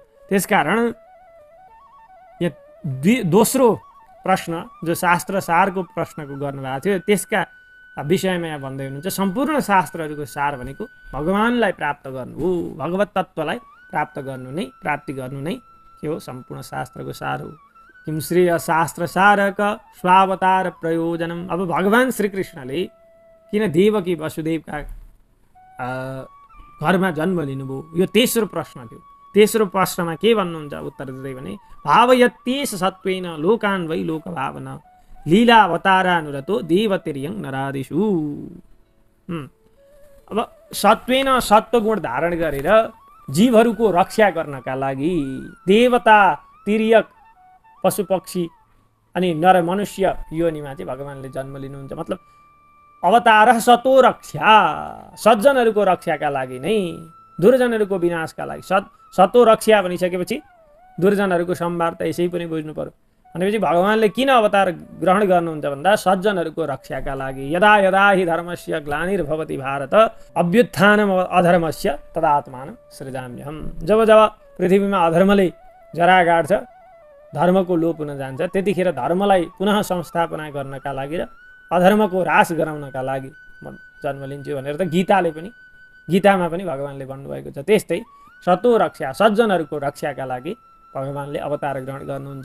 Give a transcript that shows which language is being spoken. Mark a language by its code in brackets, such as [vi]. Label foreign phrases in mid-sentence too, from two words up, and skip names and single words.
[ne] त्यसकारण यो दोस्रो प्रश्न जो शास्त्र सारको प्रश्नको गर्नुभएको थियो त्यसका विषयमा यहाँ भन्दै हुनुहुन्छ सम्पूर्ण शास्त्रहरूको सार भनेको भगवानलाई प्राप्त गर्नु हो, भगवत तत्त्वलाई प्राप्त गर्नु नै, प्राप्ति गर्नु नै के हो? सम्पूर्ण शास्त्रको सार हो। [sa] किम श्रेय शास्त्र सारक स्वावतार प्रयोजनम। [ne] अब भगवान श्रीकृष्णले किन देवकी वसुदेवका घरमा जन्म लिनुभयो? यो तेस्रो प्रश्न थियो। तेस्रो प्रश्नमा के भन्नुहुन्छ उत्तर दिँदै भने [sa] भावयत्येष सत्वेन लोकान् वै लोक भावना लीला अवतारानुरतो देवतिर्यङ नरादिषु। [ne] अब सत्वेन सत्वगुण धारण गरेर जीवहरूको रक्षा गर्नका लागि देवता, तिर्यक, पशु पक्षी अनि नर मनुष्य योनिमा चाहिँ भगवानले जन्म लिनुहुन्छ। मतलब अवतार [sa] सतो रक्षा, [ne] सज्जनहरूको रक्षाका लागि नै, दुर्जनहरूको विनाशका लागि। [sa] सतो रक्षा [ne] भनिसकेपछि दुर्जनहरूको संहार त यसै पनि बुझ्नु पर्यो। भनेपछि भगवानले किन अवतार ग्रहण गर्नुहुन्छ भन्दा सज्जनहरूको रक्षाका लागि। [sa] यदा यदा हि धर्मस्य ग्लानिर्भवति भारत अभ्युत्थानम् अधर्मस्य तदात्मानं सृजाम्यहम्। [ne] जब जब पृथ्वीमा अधर्मले जरा गाड्छ, धर्मको लोप हुन जान्छ, त्यतिखेर धर्मलाई पुनः संस्थापना गर्नका लागि र अधर्मको ह्रास गराउनका लागि म जन्म लिन्छु भनेर त गीतामा पनि भगवानले भन्नुभएको छ। त्यस्तै [sa] सतो रक्षा, [ne] सज्जनहरूको रक्षाका लागि भगवानले अवतार ग्रहण गर्नुहुन्छ।